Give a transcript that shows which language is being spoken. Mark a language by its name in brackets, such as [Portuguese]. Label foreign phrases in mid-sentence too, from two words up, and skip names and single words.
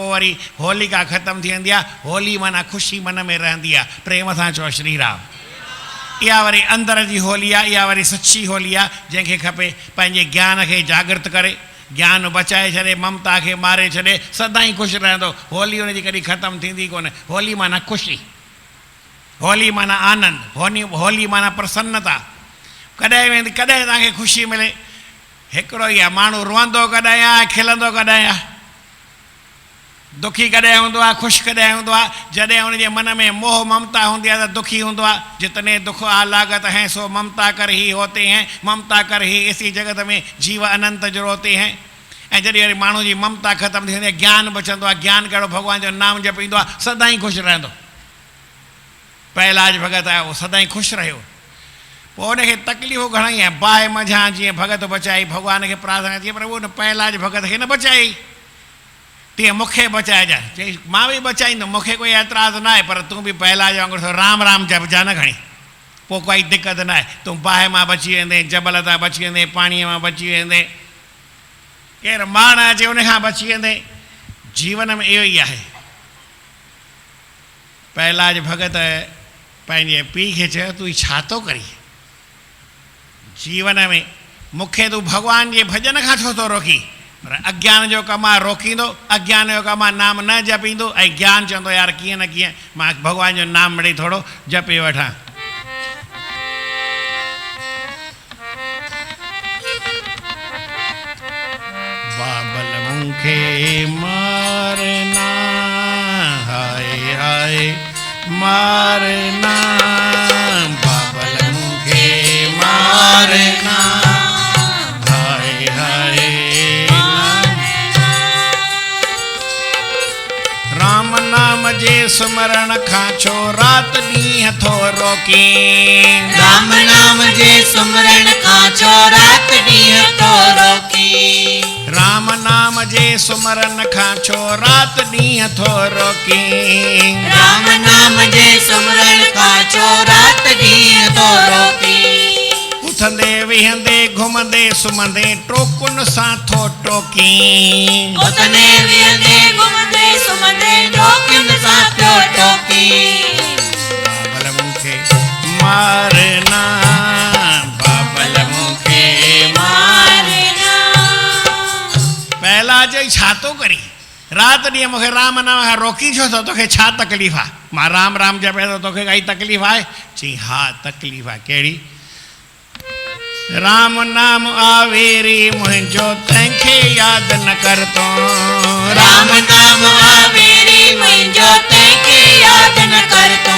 [Sindhi] पोइ वरी होलिका ख़तमु थी वेंदी आहे, होली माना ख़ुशी मन में रहंदी आहे। प्रेम सां चओ श्री राम। इहा वरी अंदर जी होली आहे, इहा वरी सची होली आहे, जंहिंखे खपे पंहिंजे ज्ञान खे जागृत करे, ज्ञान बचाए छॾे, ममता खे मारे छॾे, सदाईं ख़ुशि रहंदो। होली हुनजी कॾहिं ख़तमु थींदी कोन्हे। होली माना ख़ुशी, होली माना आनंद, होली माना प्रसन्नता। कॾहिं वेंदी, कॾहिं तव्हांखे ख़ुशी मिले। हिकिड़ो ई आहे, माण्हू रुअंदो कॾहिं आहे, खिलंदो कॾहिं आहे, दुखी कॾहिं हूंदो आहे, ख़ुशि कॾहिं हूंदो आहे। जॾहिं हुनजे मन में मोह ममता हूंदी आहे त दुखी हूंदो आहे। [Hindi] जितने दुख आ लागत हैं सो ममता कर ही होते हैं, ममता कर ही इसी जगत में जीव अनंत जो रोते हैं। [Sindhi] ऐं जॾहिं वरी माण्हू जी ममता ख़तमु थी वेंदी आहे, ज्ञान बचंदो आहे, ज्ञान कहिड़ो भॻवान जो नाम जपींदो आहे, सदाईं ख़ुशि रहंदो। पहलाज भगत आहे, उहो सदाईं ख़ुशि रहियो। पोइ हुनखे तकलीफ़ूं घणेई आहे, बाहि मझां जीअं भगत बचाई, भॻवान खे प्रार्थना कई, पर उहो पहलाज भगत खे न बचाई। तीअं मूंखे बचाइजांइ, चई मां बि बचाईंदुमि, मूंखे कोई एतिराज़ न आहे, पर तूं बि पहलाज वांगुरु राम राम जपजा न खणी, पोइ कोई दिक़त न आहे। तूं बाहि मां बची वेंदे, जबल तां बची वेंदे, पाणीअ मां बची वेंदे, केरु माण अचे उन खां बची वेंदे। जीवन में इहो ई आहे। पहलाज भगत पंहिंजे पीउ खे चयो, तूं छा थो करी जीवन में? मूंखे तूं भॻवान जे भॼन खां छो थो रोकी? पर अज्ञान जो कमु आहे, रोकींदो। अज्ञान जो कमु आहे, नाम न जपींदो। ऐं ज्ञान चवंदो यार कीअं न कीअं मां भॻवान जो नाम मिड़ई थोरो जपे वठां। बाबल मूंखे मारना, हाय हाय मारना, बाबल मूंखे मारना, हाय हाय। राम नाम जे सुमरण खां छो रात ॾींहं थो रोकी, राम नाम जे सुमरण खां छो रात ॾींहं थो रोकी, राम नाम जे सुमरण खां छो रात ॾींहं थो रोकी, राम नाम जे सुमरण खां छो रात ॾींहं थो रोकी, उथंदे विहंदे घुमंदे सुम्हंदे टोकुन सां थो टोकी, उथंदे विहंदे घुमंदे सुम्हंदे टोकुन सां थो टोकी, बाबल मूंखे मारना, बाबल मूंखे मारना। पहला चई छा थो करी? रात ॾींहं मूंखे राम नाम खां रोकी छो थो? तोखे छा तकलीफ़ आहे? मां राम राम जपे थो, तोखे काई तकलीफ़ आहे? चई हा तकलीफ़ आहे। कहिड़ी? राम नाम आवेरी मुंहिंजो तंहिंखे यादि न कर तो, राम नाम आवेरी मुंहिंजो तंहिंखे यादि न कर तूं,